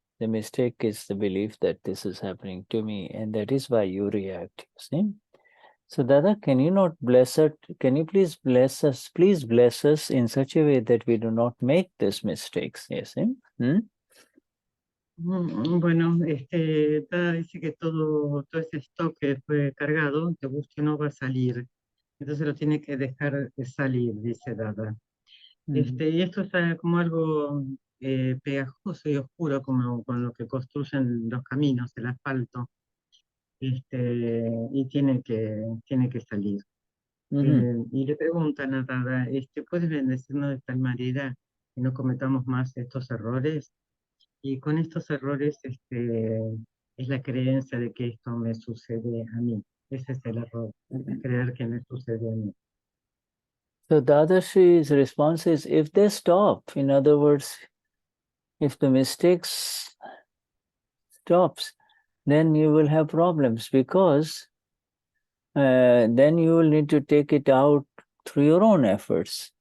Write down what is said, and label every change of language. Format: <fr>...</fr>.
<en>The mistake is the belief that this is happening to me, and that is why you react, you see. So Dada, can you not bless us? Can you please bless us? Please bless us in such a way that we do not make these mistakes. Yes.</en> <es>Bueno, Dada dice que todo ese stock que fue cargado, te guste o no, va a salir. Entonces lo tiene que dejar salir, dice Dada. Y esto es como algo pegajoso y oscuro como con lo que construyen los caminos, el asfalto, y tiene que salir. Y le preguntan a Dada, ¿puedes bendecirnos de tal manera que no cometamos más estos errores? Y con estos errores es la creencia de que esto me sucede a mí. Ese es el error, creer que me sucede a mí.</es> <en>So Dadashri's response is, if they stop, in other words, if the mistakes stops, then you will have problems, because then you will need to take it out through your own efforts.</en>